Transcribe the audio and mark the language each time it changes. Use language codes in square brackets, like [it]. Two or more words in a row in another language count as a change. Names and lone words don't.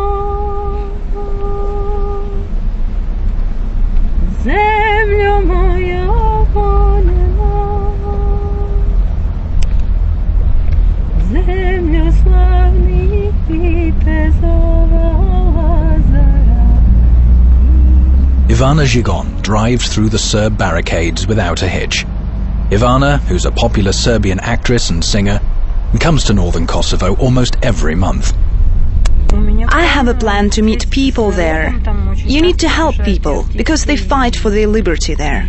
[sr] zemljo moja voljena, zemljo slavnih vitezova Lazara. [en] Ivana Žigon drives through the Serb barricades without a hitch. Ivana, who's a popular Serbian actress and singer, comes to northern Kosovo almost every month. I have a plan to meet people there. You need to help people, because they fight for their liberty there.